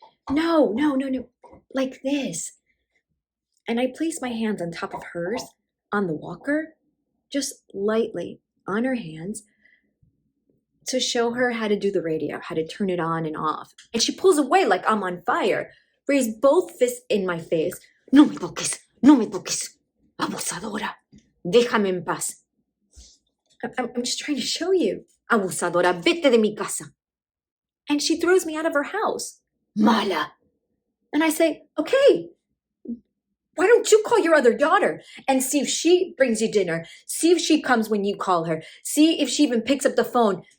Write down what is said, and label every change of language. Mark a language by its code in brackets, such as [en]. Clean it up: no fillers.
[en] No, like this. And I place my hands on top of hers, on the walker, just lightly on her hands, to show her how to do the radio, how to turn it on and off. And she pulls away like I'm on fire, raised both fists in my face. [es] No me toques, abusadora, déjame en paz. [en] I'm just trying to show you. [es] Abusadora, vete de mi casa. [en] And she throws me out of her house. Mala. And I say, okay, why don't you call your other daughter and see if she brings you dinner? See if she comes when you call her. See if she even picks up the phone.